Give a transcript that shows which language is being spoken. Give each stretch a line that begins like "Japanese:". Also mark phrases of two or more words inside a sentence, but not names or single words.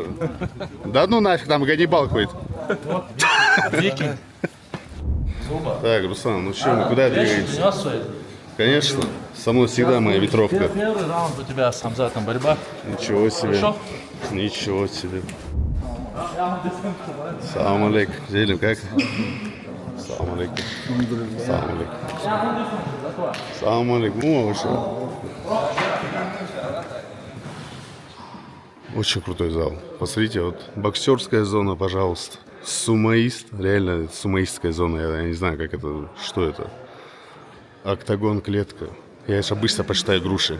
Russian: Да ну нафиг, там Ганнибал какой-то. Викинг. Так, Руслан, ну что, мы куда двигаемся? Принес свои? Конечно, со мной всегда моя ветровка. Первый раунд у тебя с Хамзатом борьба. Ничего себе. Хорошо? Ничего себе.
Arabic: سلام عليكم. Зелим, как? سلام عليكم. سلام عليكم. سلام عليكم.
Russian: О, вышел. Очень крутой зал. Посмотрите, вот боксерская зона, пожалуйста. Сумоист, реально сумоистская зона. Я не знаю, как это, что это. Октагон, клетка. Я же обычно почитаю груши.